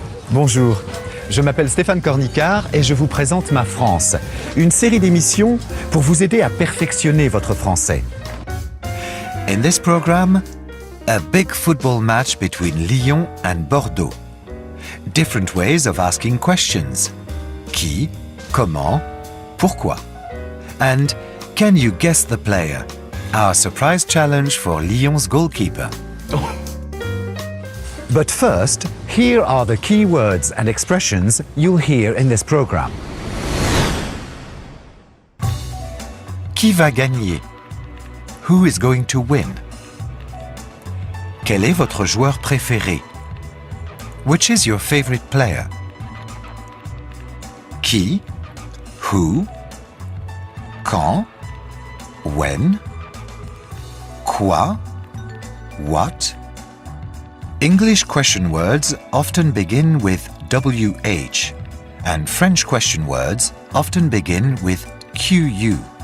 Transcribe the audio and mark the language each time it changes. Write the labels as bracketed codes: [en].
[fr] Bonjour, je m'appelle Stéphane Cornicard et je vous présente Ma France, une série d'émissions pour vous aider à perfectionner votre français. [en] In this program, a big football match between Lyon and Bordeaux. Different ways of asking questions. [fr] Qui, comment, pourquoi? [en] And can you guess the player? Our surprise challenge for Lyon's goalkeeper. But first, here are the key words and expressions you'll hear in this program. [fr] Qui va gagner? [en] Who is going to win? [fr] Quel est votre joueur préféré? [en] Which is your favorite player? Qui? Who? Quand? When? Quoi? What? English question words often begin with WH, and French question words often begin with QU.